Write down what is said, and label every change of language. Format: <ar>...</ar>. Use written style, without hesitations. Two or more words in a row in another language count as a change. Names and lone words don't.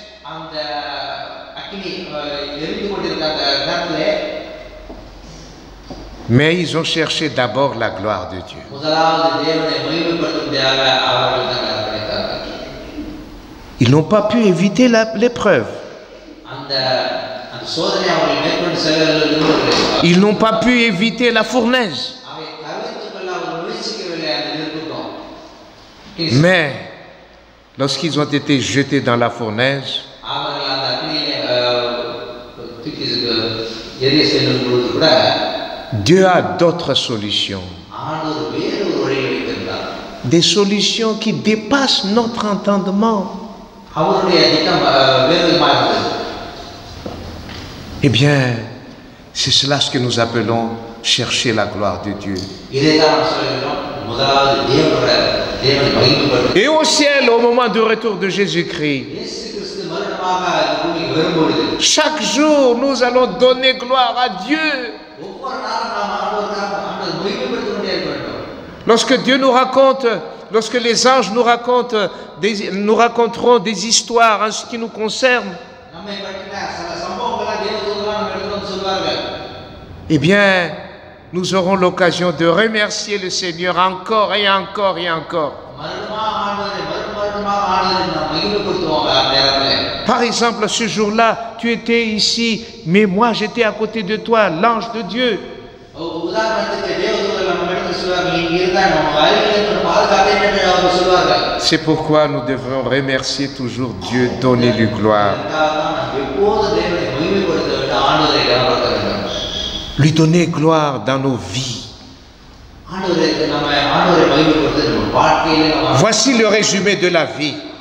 <fr>Mais ils ont cherché d'abord la gloire de Dieu. Ils n'ont pas pu éviter l'épreuve.</fr> <ta>சோதனை அவர்கள் மேற்கொண்டு செல்வதில் விரும்பவில்லை.</ta> <fr>Ils n'ont pas pu éviter la fournaise.</fr> <ta>அவை தவிர்த்துக்கொள்ள அவர்கள் முயற்சிக்கவில்லை அந்த நெருப்புக்கும்.</ta> <fr>Mais lorsqu'ils ont été jetés dans la fournaise,</fr> <ta>அவர்கள் அந்த அக்னியிலே தூக்கி எரிய செல்லும் பொழுது கூட</ta> <fr>Dieu a d'autres solutions.</fr> <ta>ஆண்டவர் வேறு ஒரு வழியை வைத்திருந்தார்.</ta> <fr>Des solutions qui dépassent notre entendement.</fr> <ta>அவருடைய திட்டம் வேறு விதமாக இருந்தது.</ta> <fr>Eh bien, c'est cela ce que nous appelons chercher la gloire de Dieu.</fr> <ta>இதைத்தான் நாம் சொல்கிறோம், முதலாவது தேவனை மகிமைப்படுத்த.</ta> <fr>Et au ciel, au moment du retour de Jésus-Christ,</fr> <ta>இயேசு கிறிஸ்து மறுபடியுமாக இந்த பூமிக்கு வரும்பொழுது</ta> <fr>chaque jour, nous allons donner gloire à Dieu.</fr> <ta>ஒவ்வொரு நாளும் நாம் ஆண்டவரை மகிமைப்படுத்திக் கொண்டே இருக்க வேண்டும்.</ta> <fr>Lorsque Dieu nous raconte, lorsque les anges nous raconteront des histoires en ce qui nous concerne,</fr> <ta>நம்மை பற்றின சில சம்பவங்களை தேவதூதர்கள் நம்ம எடுத்துட்டு சொல்வார்கள்.</ta> <fr>eh bien, nous aurons l'occasion de remercier le Seigneur encore et encore et encore.</fr> <ta>மறுபடியும் ஆண்டவரை நாம் மகிமைப்படுத்துவோம் அந்த நேரத்தில்.</ta> <fr>Par exemple, ce jour-là, tu étais ici, mais moi j'étais à côté de toi, l'ange de Dieu.</fr> <ta>உதாரணத்துக்கு தேவதூதர்கள் நம்ம எடுத்து சொல்வார்கள், இங்க இருந்தா நம்ம அருகில் பாதுகாத்தேன் என்று அவர்கள் சொல்வார்கள்.</ta> <fr>C'est pourquoi nous devrons remercier toujours Dieu, donner-lui gloire. Lui donner gloire dans nos vies. Voici le résumé de la vie.</fr>